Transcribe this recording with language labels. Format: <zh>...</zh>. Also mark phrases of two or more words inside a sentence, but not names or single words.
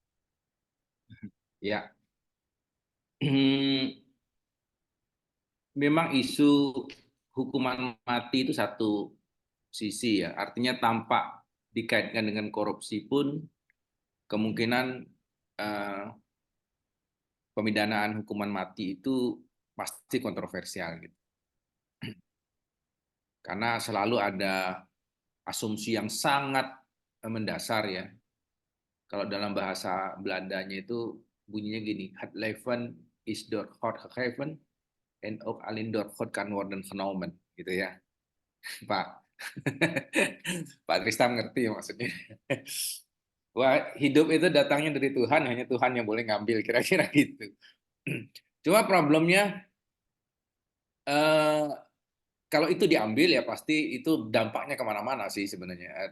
<id>Ya, memang isu hukuman mati itu satu sisi ya, artinya tanpa dikaitkan dengan korupsi pun kemungkinan pemidanaan hukuman mati itu pasti kontroversial gitu. Karena selalu ada asumsi yang sangat mendasar ya. Kalau dalam bahasa Belandanya itu bunyinya gini,</id> <nl>het leven is door God gegeven en ook alleen door God kan worden genomen,</nl> <id>gitu ya, Pak. Pak Tristam ngerti ya maksudnya. Wah, hidup itu datangnya dari Tuhan, hanya Tuhan yang boleh ngambil, kira-kira gitu. Cuma problemnya kalau itu diambil ya pasti itu dampaknya kemana-mana sih sebenarnya.</id>